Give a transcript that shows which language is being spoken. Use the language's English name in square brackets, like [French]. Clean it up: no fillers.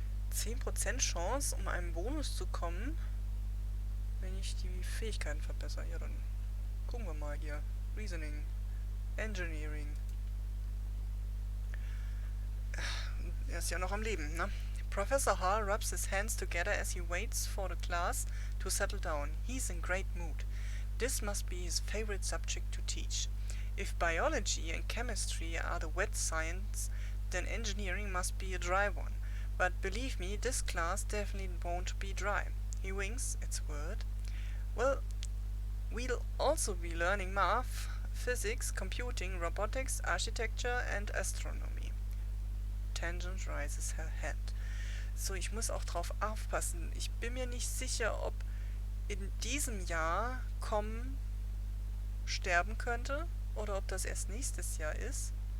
[German] %10% Chance, um einen Bonus zu kommen, wenn ich die Fähigkeiten verbessere. Ja, dann gucken wir mal hier. Reasoning. Engineering. Er ist ja noch am Leben, ne? [English] Professor Hall rubs his hands together as he waits for the class to settle down. He's in great mood. This must be his favorite subject to teach. If biology and chemistry are the wet science, then engineering must be a dry one. But believe me, this class definitely won't be dry. He winks, it's a word. Well, we'll also be learning math, physics, computing, robotics, architecture and astronomy. Tangent raises her hand. [German] So, ich muss auch drauf aufpassen. Ich bin mir nicht sicher, ob in diesem Jahr kommen sterben könnte oder ob das erst nächstes Jahr ist.